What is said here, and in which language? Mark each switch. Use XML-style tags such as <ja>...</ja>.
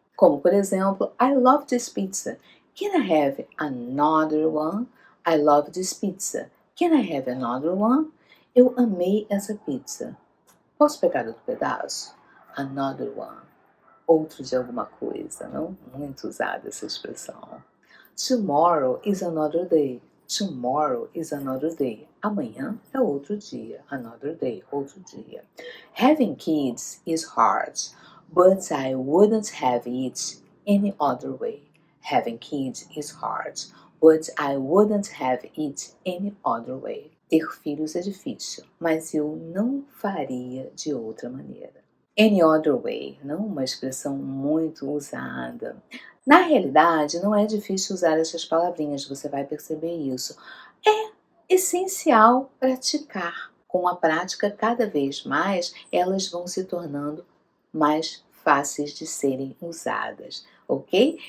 <pt>Como, por exemplo,</pt> <en>I love this pizza. Can I have another one? I love this pizza. Can I have another one?</en> <pt>Eu amei essa pizza. Posso pegar outro pedaço?</pt> <en>Another one.</en> <pt>Outro de alguma coisa, não? Muito usada essa expressão.</pt> <en>Tomorrow is another day. Tomorrow is another day.</en> <pt>Amanhã é outro dia.</pt> <en>Another day,</en> <pt>outro dia.</pt> <en>Having kids is hard, but I wouldn't have it any other way. Having kids is hard, but I wouldn't have it any other way.</en> <pt>Ter filhos é difícil, mas eu não faria de outra maneira.</pt> <en>Any other way,</en> <pt>não uma expressão muito usada. Na realidade, não é difícil usar essas palavrinhas, você vai perceber isso. É essencial praticar. Com a prática, cada vez mais, elas vão se tornando mais fáceis de serem usadas, ok?</pt>